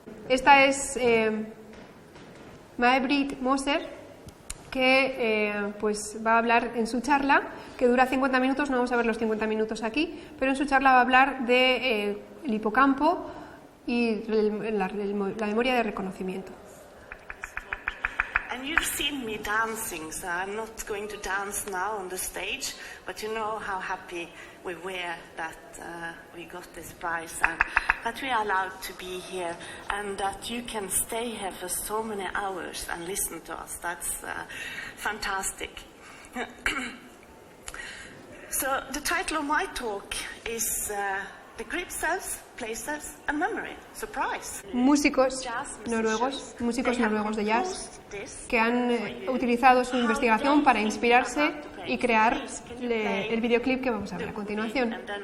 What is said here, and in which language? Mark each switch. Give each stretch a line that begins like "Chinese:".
Spanish: Esta es Maebrit Moser, que pues va a hablar en su charla, que dura 50 minutos, no vamos a ver los 50 minutos aquí, pero en su charla va a hablar de el hipocampo y la memoria de reconocimiento.
English: And you've seen me dancing, so I'm not going to dance now on the stage, but you know how happy we were that we got this prize and that we are allowed to be here and that you can stay here for so many hours and listen to us. That's fantastic. So the title of my talk is The Great Cells, Places and Memory. Surprise.
Spanish: Músicos noruegos de jazz que han utilizado su investigación para inspirarse y crear el videoclip que vamos a ver a continuación.